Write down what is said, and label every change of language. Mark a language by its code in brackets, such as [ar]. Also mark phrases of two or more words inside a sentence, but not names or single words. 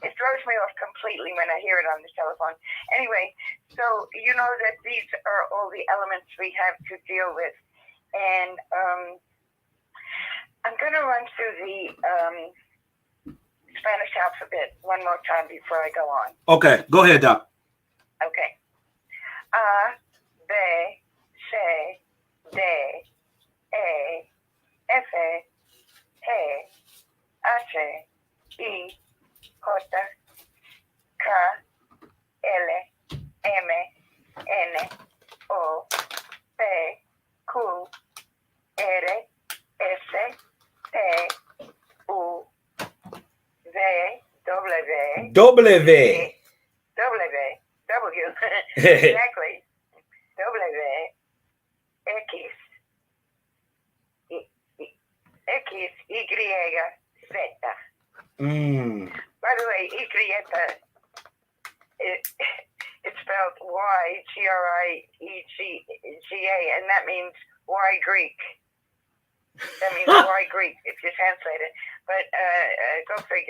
[en] It throws me off completely when I hear it on the telephone. Anyway, so you know that these are all the elements we have to deal with. And I'm going to run through the Spanish alphabet one more time before I go on. Okay, go ahead, Doc. Okay. A, B, C, D, E, F, G, H, I, J, K, L, M, N, O, P, Q, R, S, T, U, V, W, W. exactly, W, X, X, Y, Z. By the way, Y, it's spelled Y, G-R-I-E-G-A, and that means Y Greek. That means Y Greek if you translate it. But go figure.